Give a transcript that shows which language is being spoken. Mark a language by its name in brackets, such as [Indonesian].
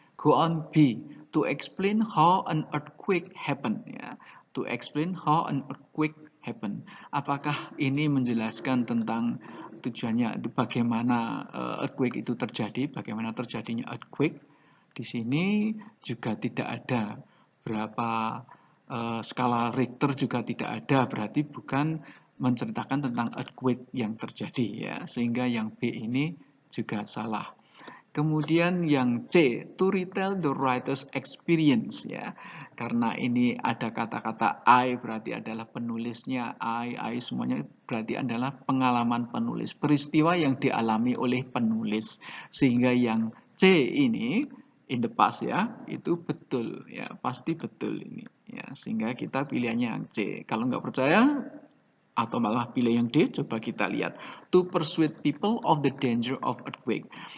[English] Go on B, to explain how an earthquake happen ya, to explain how an earthquake happen. [Indonesian] Apakah ini menjelaskan tentang tujuannya itu bagaimana earthquake itu terjadi, bagaimana terjadinya earthquake. Di sini juga tidak ada berapa skala Richter juga tidak ada, berarti bukan menceritakan tentang earthquake yang terjadi ya, sehingga yang B ini juga salah. Kemudian yang C, [English] to retell the writer's experience ya. [Indonesian] Karena ini ada kata-kata I berarti adalah penulisnya, I semuanya berarti adalah pengalaman penulis, peristiwa yang dialami oleh penulis. Sehingga yang C ini [English] in the past [Indonesian] ya, itu betul ya, pasti betul ini ya. Sehingga kita pilihannya yang C. Kalau nggak percaya atau malah pilih yang D, coba kita lihat. [English] To persuade people of the danger of earthquake.